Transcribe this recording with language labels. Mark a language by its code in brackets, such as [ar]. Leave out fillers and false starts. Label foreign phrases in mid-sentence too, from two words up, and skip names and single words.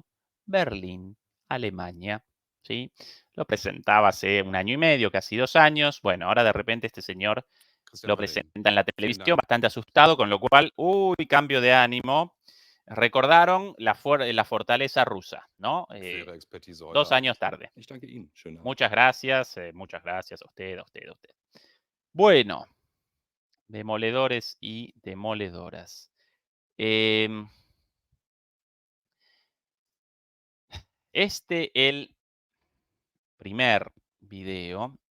[es] Berlín, Alemania. ¿Sí? Lo presentaba hace un año y medio, casi 2 años. Bueno, ahora de repente este señor Christian lo Balling. presenta en la [de] Vielen [es] televisión [de] Dank. [es] bastante asustado, con lo cual, cambio de ánimo. Recordaron la fortaleza rusa, ¿no? [de] Für Ihre Expertise heute [es] 2 [de] Abend. [es] años tarde. [de] Ich danke Ihnen. Schönen Abend. [es] Muchas gracias a usted. Bueno, demoledores y demoledoras. El primer video.